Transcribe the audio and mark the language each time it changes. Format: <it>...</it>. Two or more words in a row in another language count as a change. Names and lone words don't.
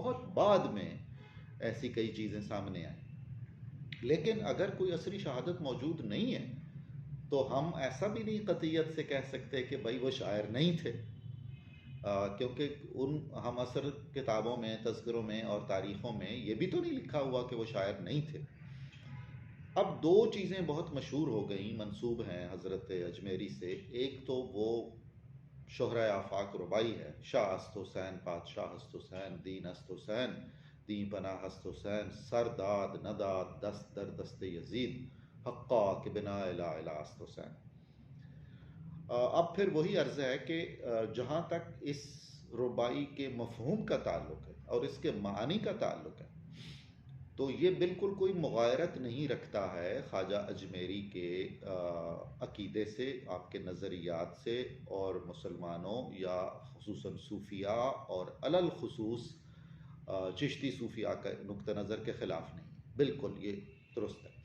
<ur>بہت بعد میں ایسی کئی چیزیں سامنے آئیں، لیکن اگر کوئی عصری شہادت موجود نہیں ہے تو ہم ایسا بھی نہیں قطعیت سے کہہ سکتے کہ بھائی وہ شاعر نہیں تھے، کیونکہ ہم عصر کتابوں میں، تذکروں میں اور تاریخوں میں یہ بھی تو نہیں لکھا ہوا کہ وہ شاعر نہیں تھے۔ اب دو چیزیں بہت مشہور ہو گئیں، منسوب ہیں حضرت اجمیری سے۔ ایک تو وہ شہرۂ آفاق ربائی ہے،</ur> <fa>شاہ است حسین پادشاہ است حسین، دین است حسین دین پناہ است حسین، سر داد نداد دست در دست یزید، حقا کہ بنا الہ الہ است حسین۔</fa> <ur>اب پھر وہی عرض ہے کہ جہاں تک اس ربائی کے مفہوم کا تعلق ہے اور اس کے معانی کا تعلق ہے تو یہ بالکل کوئی مغایرت نہیں رکھتا ہے خواجہ اجمیری کے عقیدے سے، آپ کے نظریات سے، اور مسلمانوں یا خصوصاً صوفیاء اور علل خصوص چشتی صوفیاء کا نقطہ نظر کے خلاف نہیں، بالکل یہ درست ہے۔</ur>